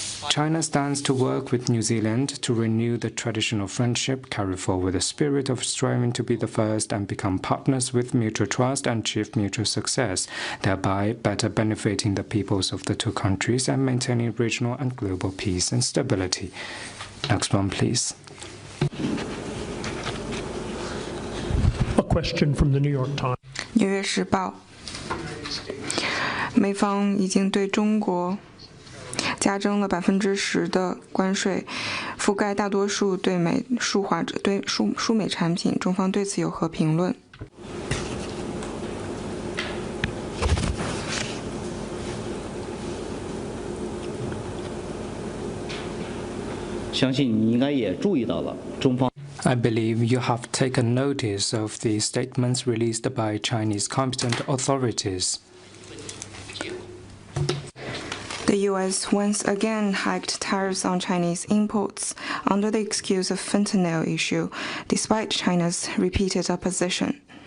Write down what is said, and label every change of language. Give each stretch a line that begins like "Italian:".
English: China stands to work with New Zealand to renew the traditional friendship, carry forward the spirit of striving to be the first and become partners with mutual trust and achieve mutual success, thereby better benefiting the peoples of the two countries and maintaining regional and global peace and stability. Next one, please. A question from the New York Times.
Chinese: 纽约时报，美方已经对中国加征了10%的关税，覆盖大多数对美输美产品。中方对此有何评论？相信你应该也注意到了，中方。
English: I believe you have taken notice of the statements released by Chinese competent authorities. The U.S. once again hiked tariffs on Chinese imports under the excuse of fentanyl issue, despite China's repeated opposition.